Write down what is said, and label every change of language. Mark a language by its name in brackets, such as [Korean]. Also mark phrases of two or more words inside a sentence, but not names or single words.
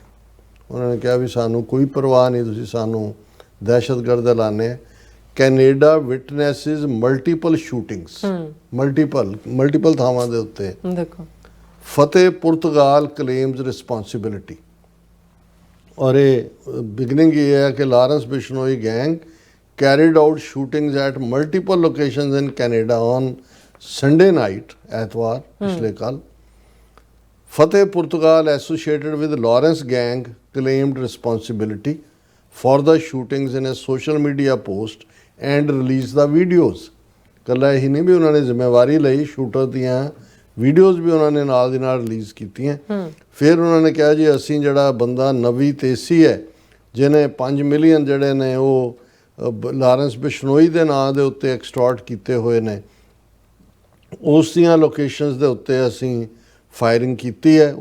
[Punjabi] ਉਹਨਾਂ ਨੇ ਕਿਹਾ ਵੀ ਸਾਨੂੰ ਕੋਈ ਪਰਵਾਹ ਨਹੀਂ, ਤੁਸੀਂ ਸਾਨੂੰ ਦਹਿਸ਼ਤਗਰਦ ਐਲਾਨੇ। [English] Canada witnesses multiple shootings, multiple [Punjabi] ਥਾਵਾਂ ਦੇ ਉੱਤੇ। ਦੇਖੋ [English] Fateh Portugal claims responsibility. [Punjabi] ਔਰ ਇਹ ਬਿਗਨਿੰਗ ਇਹ ਹੈ ਕਿ [English] Lawrence Bishnoi gang carried out shootings at multiple locations in Canada on Sunday night, [Punjabi] ਐਤਵਾਰ ਪਿਛਲੇ ਕੱਲ। [English] Fateh Portugal associated with Lawrence gang claimed responsibility for the shootings in a social media post and released the videos। [Punjabi] ਕੱਲਾ ਇਹੀ ਨਹੀਂ ਵੀ ਉਹਨਾਂ ਨੇ ਜ਼ਿੰਮੇਵਾਰੀ ਲਈ, ਸ਼ੂਟਰ ਦੀਆਂ ਵੀਡੀਓਜ਼ ਵੀ ਉਹਨਾਂ ਨੇ ਨਾਲ ਦੀ ਨਾਲ ਰਿਲੀਜ਼ ਕੀਤੀਆਂ। ਫਿਰ ਉਹਨਾਂ ਨੇ ਕਿਹਾ ਜੀ ਅਸੀਂ ਜਿਹੜਾ ਬੰਦਾ ਨਵੀ ਤੇਸੀ ਹੈ ਜਿਹਨੇ 5 ਮਿਲੀਅਨ ਜਿਹੜੇ ਨੇ ਉਹ ਲਾਰੈਂਸ ਬਿਸ਼ਨੋਈ ਦੇ ਨਾਂ ਦੇ ਉੱਤੇ ਐਕਸਟੋਰਟ ਕੀਤੇ ਹੋਏ ਨੇ, ਉਸ ਦੀਆਂ ਲੋਕੇਸ਼ਨਸ ਦੇ ਉੱਤੇ ਅਸੀਂ ਫਾਇਰਿੰਗ ਕੀਤੀ ਹੈ।